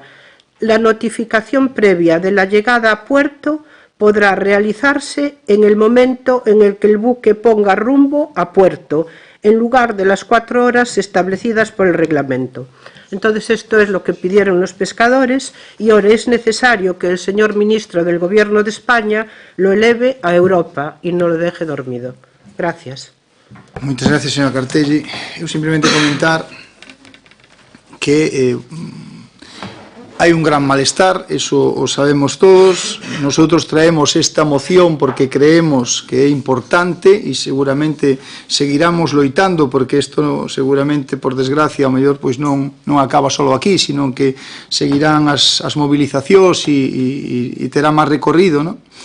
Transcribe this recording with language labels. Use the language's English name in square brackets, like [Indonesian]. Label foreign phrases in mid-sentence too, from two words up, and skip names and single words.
[Spanish] La notificación previa de la llegada a puerto podrá realizarse en el momento en el que el buque ponga rumbo a puerto, en lugar de las 4 horas establecidas por el reglamento. Entonces, esto es lo que pidieron los pescadores y ahora es necesario que el señor ministro del Gobierno de España lo eleve a Europa y no lo deje dormido. Gracias. [Galician] Moitas gracias, señora Cartelli. Eu simplemente comentar que hai un gran malestar, eso o sabemos todos. [Spanish] Nosotros traemos esta moción porque creemos que [Galician] é importante e seguramente seguiramos loitando, porque isto seguramente, por desgracia, ao mellor pois non acaba só aquí, sino que seguirán as movilizacións e terá máis recorrido, non?